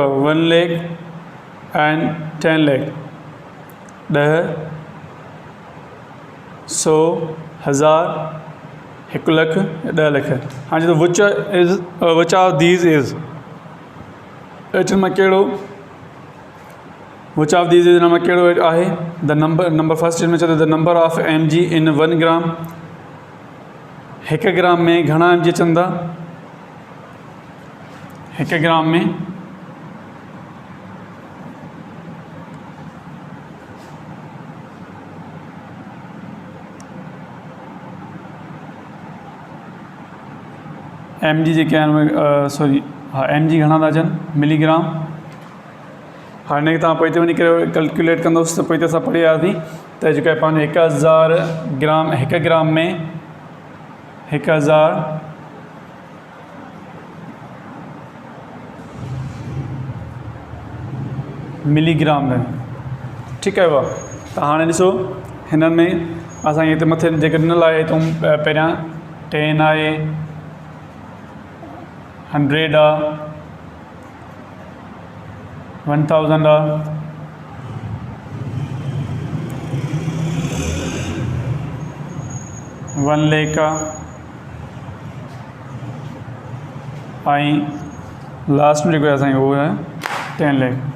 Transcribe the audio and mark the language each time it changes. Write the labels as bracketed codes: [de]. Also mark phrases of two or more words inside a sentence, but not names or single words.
[sd] 1 लाख एंड 10 लाख, 10, 100, 1000, 1 लाख, 10 लाख। हाँ जी, तो [en] which of these is [sd] में कहिड़ो [en] which of these is [sd] में कहिड़ो आहे [en] the number first [sd] में चए [en] the number of mg in 1 gram. [sd] 1 ग्राम में घणा mg अचनि था, 1 ग्राम में mg जेके आहिनि सॉरी हाँ mg घणा था अचनि मिलीग्राम। हाणे तव्हां पोइ ते वञी करे कैलकुलेट कंदोसि त पोइ ते असां पढ़ी आयासीं त जेको आहे पंहिंजो 1000 ग्राम 1 ग्राम में 1000 मिलीग्राम में, ठीकु आहे। त हाणे ॾिसो हिननि में असांखे हिते मथे जेके ॾिनल आहे हितां पहिरियां 10 आहे, 100 आहे, 1000 आहे, 1 लाख आहे, ऐं लास्ट में जेको आहे असांखे उहो आहे 10 लाख।